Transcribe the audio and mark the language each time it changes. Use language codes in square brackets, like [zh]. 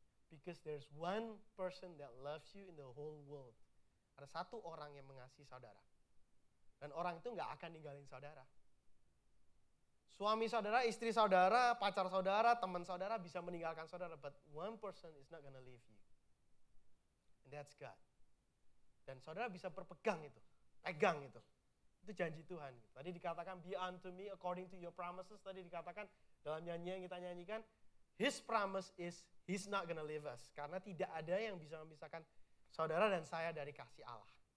[en] Because there's one person that loves you in the whole world. [id] Ada satu orang yang mengasihi saudara. Dan orang itu nggak akan ninggalin saudara. Suami saudara, istri saudara, pacar saudara, teman saudara bisa meninggalkan saudara. [en] But one person is not gonna leave you. And that's God. [id] Dan saudara bisa berpegang itu, pegang itu. Itu janji Tuhan. Tadi dikatakan, [en] be unto me according to your promises. [id] Tadi dikatakan dalam nyanyian yang kita nyanyikan, [en] His promise is He's not gonna leave us. [id] Karena tidak ada yang bisa memisahkan saudara dan saya dari kasih Allah.